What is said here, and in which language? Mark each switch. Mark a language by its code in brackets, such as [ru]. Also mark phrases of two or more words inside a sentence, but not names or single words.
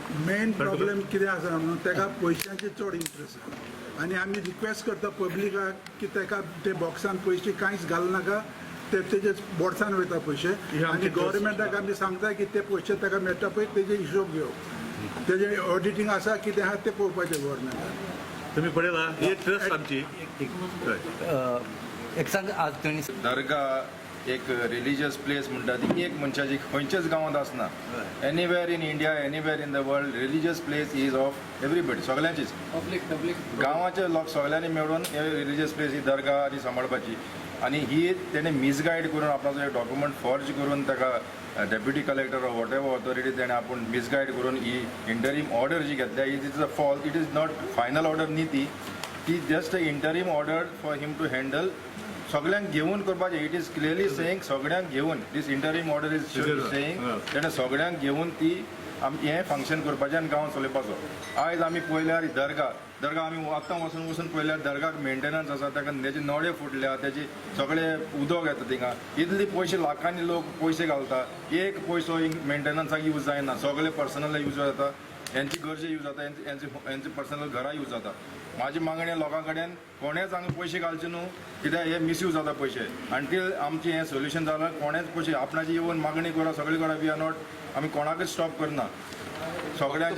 [kok] मेन प्रॉब्लेम कितें आसा म्हणून ताका पयशांचे चड इंट्रस्ट आसा आनी आमी रिक्वेस्ट करता पब्लिकाक की ताका ते बॉक्सान पयशे कांयच घालनाका ते तेजे बोर्डसान वयता पयशे आनी गव्हर्मेंटाक आमी सांगता की ते पयशे ताका मेळटा पळय तेजे हिशोब घेवप तेजे ऑडिटींग आसा कितें आहा तें पळोवपाचें गव्हर्मेंटान तुम्ही पळयला ही ट्रस्ट आमची एक सांग आज तुम्ही दर्गा एक [en] religious place [kok] म्हणटा ती एक मनशाची खंयच्याच गांवांत आसना [en] anywhere in India anywhere in the world religious place is of everybody [kok] सगळ्यांचीच गांवाचे लोक सगळ्यांनी मेळून हे [en] religious place [kok] ही दर्गा आनी सांबाळपाची आनी ही तेणे मिसगायड करून आपणाचो एक [en] document forge [kok] करून [en] ताका deputy collector or whatever authority [kok] तेणे आपूण मिसगायड करून ही [en] interim order [kok] जी घेतल्या [en] it is a fault it is not final order [kok] न्ही ती [en] just a interim order for him to [kok] हँडल सगळ्यांक घेवन करपाचें [en] it is clearly saying [kok] सगळ्यांक घेवन [en] this interim order is saying [kok] तेणें सगळ्यांक घेवन ती हें फंक्शन करपाचें आनी गांव चलोवपाचो आयज आमी पळयल्यार दर्गा आमी आत्तां वचून पळयल्यार दर्गाक मेंटेनन्स आसा ताका तेजे नळे फुटल्या तेजे सगळे उदक येता थिंगा इतले पयशे लाखांनी लोक पयशे घालता एक पयसो मेंटेनन्साक यूज जायना सगळे [en] personal use [kok] जाता यांची गरजे यूज जाता यांची पर्सनल घरां यूज जाता माझी मागणी लोकां कडेन कोणेच हांगा पयशे घालचे न्हू कित्याक हे मिसयूज जाता पयशे अंटील आमचें हें सोल्युशन जालां कोणेच पयशे आपणाची येवन मागणी करा सगळी करा [en] we are not [kok] आमी कोणाकच स्टॉप करना सगळ्यांचे